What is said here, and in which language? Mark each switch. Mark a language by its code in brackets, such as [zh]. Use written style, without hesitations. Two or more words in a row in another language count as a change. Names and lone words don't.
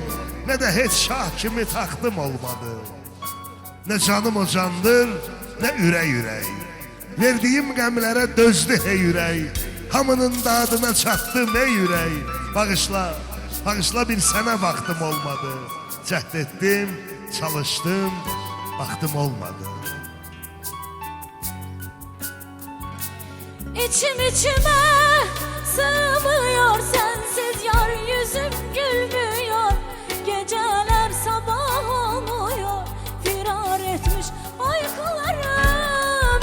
[az] Nə də heç şah kimi taxtım olmadı. Nə canım o candır, nə ürək ürək. Verdiyim qəmlərə dözdü hey ürək. Hamının dadına çatdım ey ürək. Bağışla, bağışla bir sənə baxdım olmadı. Cəhd etdim, çalışdım, baxdım olmadı. [tr] İçim içime sığmıyor, sensiz yar yüzüm gülmüyor. Geceler sabah olmuyor, firar etmiş uykularım.